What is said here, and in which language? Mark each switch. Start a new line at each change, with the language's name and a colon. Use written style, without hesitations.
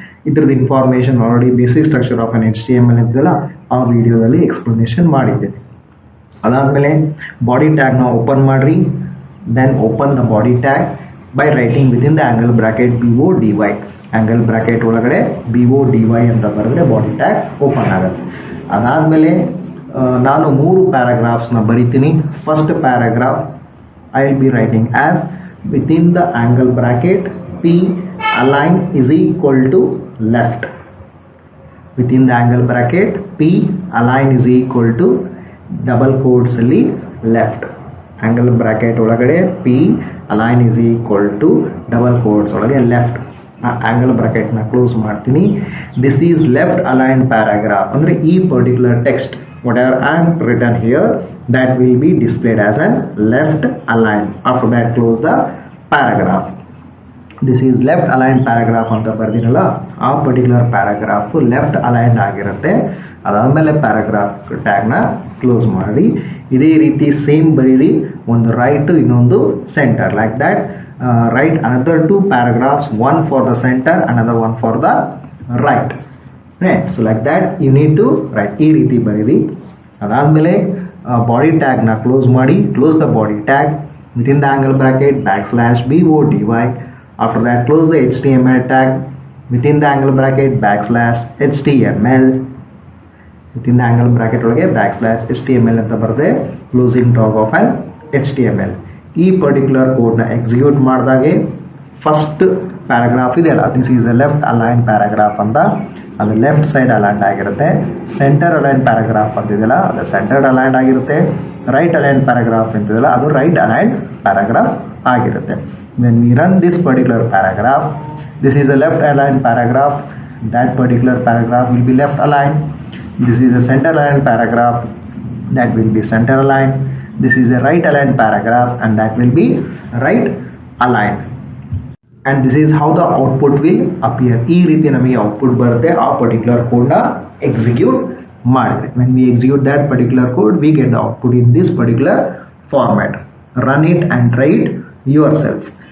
Kannada: ಇದರದ information already basic structure of an HTML ಇದೆಲ್ಲ ಆ ವಿಡಿಯೋದಲ್ಲಿ ಎಕ್ಸ್ಪ್ಲನೇಷನ್ ಮಾಡಿದ್ದೇನೆ. ಅದಾದಮೇಲೆ ಬಾಡಿ ಟ್ಯಾಗ್ನ ಓಪನ್ ಮಾಡಿರಿ.
English: Then open the body tag by writing within the angle bracket BODY.
Kannada: angle bracket ಒಳಗಡೆ BODY ಅಂತ ಬರೆದ್ರೆ ಬಾಡಿ ಟ್ಯಾಗ್ ಓಪನ್ ಆಗುತ್ತೆ. ಅದಾದಮೇಲೆ ನಾನು 3 ಪ್ಯಾರಾಗ್ರಾಫ್ಸ್ನ ಬರಿತೀನಿ.
English: First paragraph I will be writing as within the angle bracket P align is equal to left. Within the angle bracket P align is equal to double quotes ಅಲ್ಲಿ left. Angle bracket ಒಳಗಡೆ P align is equal to double quotes ಒಳಗೆ left.
Kannada: Angle ಬ್ರಾಕೆಟ್ನ close ಮಾಡ್ತೀನಿ.
English: This is left align paragraph ಅಂದರೆ ಈ particular text whatever I am written here that will be displayed as an left align. After that close the paragraph. This is left aligned paragraph
Kannada: ಅಂತ ಬರ್ದಿರಲ್ಲ ಆ particular paragraph left align ಆಗಿರುತ್ತೆ. ಅದಾದಮೇಲೆ paragraph ಟ್ಯಾಗ್ನ close ಮಾಡಿ. ಇದೇ ರೀತಿ same ಬರೀರಿ, ಒಂದು right ಇನ್ನೊಂದು centre,
English: Like that right another 2 paragraphs, one for the center, another one for the right. So like that you need to write,
Kannada: ಈ ರೀತಿ ಬರೀರಿ. ಅದಾದಮೇಲೆ ಬಾಡಿ ಟ್ಯಾಗ್ನ ಕ್ಲೋಸ್ ಮಾಡಿ.
English: Close the body tag within the angle bracket /BODY. After that close the HTML tag within the angle bracket /HTML. within the angle bracket
Kannada: ಒಳಗೆ /HTML ಅಂತ ಬರೆದೆ
English: Closing tag of an HTML.
Kannada: ಈ particular ಕೋಡ್ನ execute ಮಾಡಿದಾಗೆ first paragraph ಇದೆಯಲ್ಲ
English: this is a left align paragraph
Kannada: ಅಂತ, ಅದು left side aligned ಆಗಿರುತ್ತೆ. Centre align paragraph ಅಂತಿದೆಯಲ್ಲ ಅದು ಸೆಂಟರ್ಡ್ ಅಲೈನ್ಡ್ ಆಗಿರುತ್ತೆ. ರೈಟ್ ಅಲೈನ್ ಪ್ಯಾರಾಗ್ರಾಫ್ ಅಂತಿದೆಯಲ್ಲ ಅದು ರೈಟ್ ಅಲೈನ್ಡ್ ಪ್ಯಾರಾಗ್ರಾಫ್ ಆಗಿರುತ್ತೆ.
English: When we run this particular paragraph, this is a left aligned paragraph, that particular paragraph will be left aligned. This is a center aligned paragraph, that will be center aligned. This is a right aligned paragraph and that will be right aligned. And this is how the output will appear.
Kannada: ಈ ರೀತಿ ನಮಗೆ output ಬರುತ್ತೆ ಆ particular ಕೋಡ್ನ execute ಮಾಡಿದ್ರೆ.
English: When we execute that particular code, we get the output in this particular format. Run it and try it yourself.